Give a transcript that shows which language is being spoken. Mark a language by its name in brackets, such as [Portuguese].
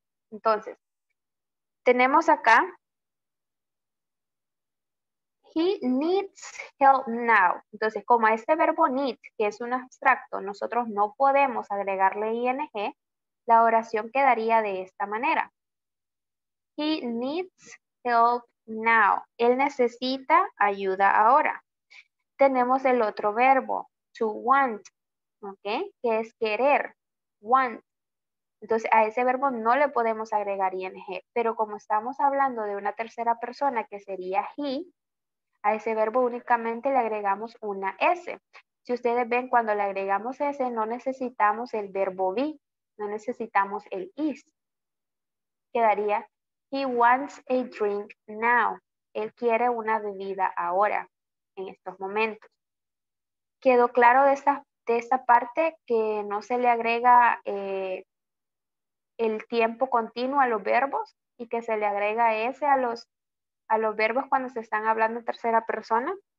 [Spanish] Entonces, tenemos acá, [English] he needs help now. [Spanish] Entonces, como a este verbo need, que es un abstracto, nosotros no podemos agregarle ing, la oración quedaría de esta manera. [English] He needs help now. [Spanish] Él necesita ayuda ahora. Tenemos el otro verbo, to want, ¿ok? Que es querer, want. Entonces, a ese verbo no le podemos agregar ing, pero como estamos hablando de una tercera persona que sería he, a ese verbo únicamente le agregamos una S. Si ustedes ven, cuando le agregamos S, no necesitamos el verbo be, no necesitamos el is. Quedaría, [English] he wants a drink now. [Spanish] Él quiere una bebida ahora, en estos momentos. ¿Quedó claro de esta parte que no se le agrega el tiempo continuo a los verbos y que se le agrega S a los verbos cuando se están hablando en tercera persona?